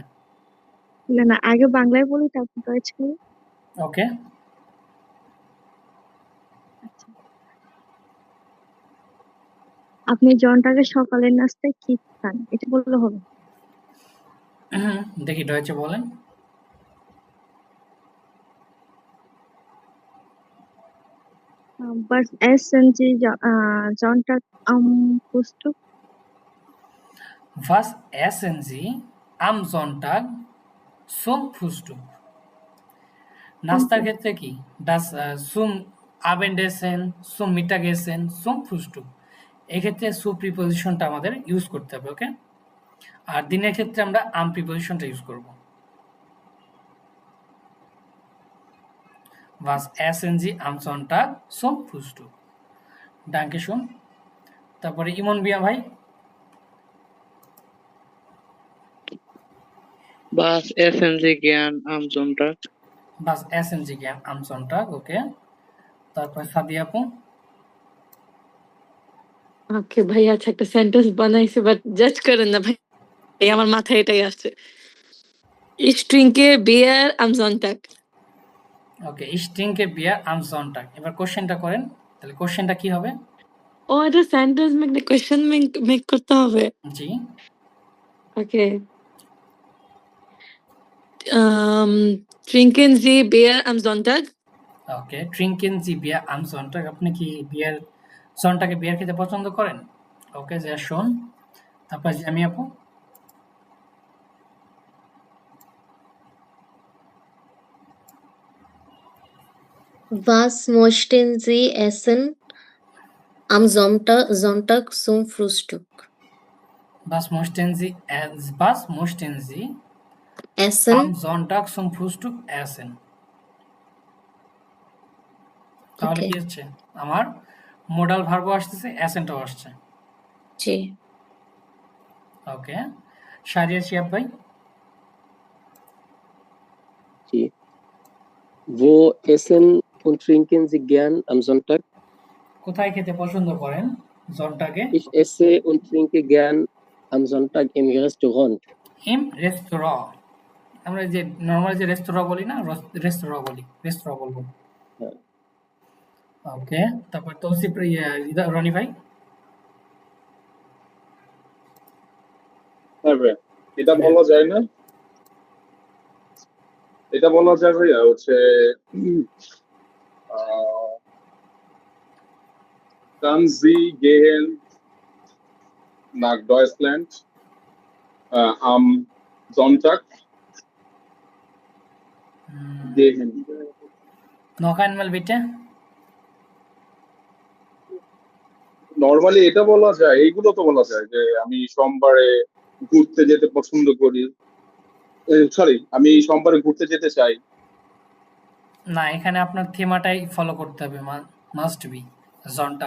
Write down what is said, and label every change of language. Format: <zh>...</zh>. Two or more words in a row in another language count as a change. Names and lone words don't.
<bn>না না আগে বাংলায় বলি তারপর ডয়েচ করি। ওকে, আচ্ছা, আপনি জনটাকে সকালের নাস্তায় কি খান এটা বললে হবে? দেখি ডয়েচে বলেন।</bn> <de>Was essen Sie Sonntag am Frühstück? Was essen Sie am Sonntag zum Frühstück?</de> <bn>নাস্তার ক্ষেত্রে কি</bn> <de>das zum Abendessen, zum Mittagessen, zum Frühstück,</de> <bn>এক্ষেত্রে zu প্রিপোজিশনটা আমাদের ইউজ করতে হবে। ওকে, আর দিনের ক্ষেত্রে আমরা am প্রিপোজিশনটা ইউজ করব।</bn> <de>Was essen Sie am Sonntag zum Frühstück? Danke schön.</de> <bn>তারপরে ইমন বিয়া ভাই।</bn> <de>Was essen Sie gern am Sonntag? Was essen Sie gern am Sonntag?</de> <bn>ওকে, তারপর সাদিয়া আপু। ওকে ভাই, আচ্ছা একটা সেন্টেন্স বানাইছি,</bn> <en>but judge</en> <bn>করেন না ভাই, এই আমার মাথায় এটাই আসছে।</bn> <de>Ich trinke Bier am Sonntag. ওকে, ich trinke Bier am Sonntag।</de> <bn>এবার কোশ্চেনটা করেন, তাহলে কোশ্চেনটা কি হবে? ও, এটা</bn> <en>sentence make question make</en> <bn>করতে হবে। জি, ওকে,</bn> <de>trinken Sie Bier am Sonntag? ওকে, trinken Sie Bier am Sonntag,</de> <bn>আপনি কি বিয়ার সন্টাকে বিয়ার খেতে পছন্দ করেন? ওকে,</bn> <de>sehr schön।</de> <bn>তারপর জামি আপু।</bn> <de>Was möchten Sie essen am Sonntag zum Frühstück? Was möchten Sie Essen? am Sonntag zum Frühstück essen?</de> <bn>তাহলে Okay. কি হচ্ছে, আমার</bn> <en>modal verbও</en> <bn>আসতেছে, অ্যাসেন্টও আসছে। জি। ওকে, শারিয়া শিয়াব ভাই। জি।</bn> <de>Wo essen und trinken Sie gern am Sonntag?</de> <bn>কোথায় খেতে পছন্দ করেন জনটাকে?</bn> <de>Ich esse und trinke gern am Sonntag im Restaurant.</de> <bn>ইম রেস্তোরাঁ, আমরা যে নরমাল যে রেস্তোরাঁ বলি না, রেস্তোরাঁ বলবো। হ্যাঁ। ওকে, তারপর তৌসিফ রনি ভাই। হ্যাঁ ভাইয়া, এটা বলা যায় না, এটা বলা যায় ভাইয়া হচ্ছে</bn> <de>Kann Sie gehen nach Deutschland am Sonntag? Gehen. Noch einmal bitte.</de> <bn>নরমালি এটা বলা যায়, এইগুলো তো বলা যায় যে আমি সোমবারে ঘুরতে যেতে পছন্দ করি, সরি আমি সোমবারে ঘুরতে যেতে চাই। না, এখানে আপনার থিমাটাই ফলো করতে হবে,</bn> <en>must be</en> <bn>জনটাগ।</bn>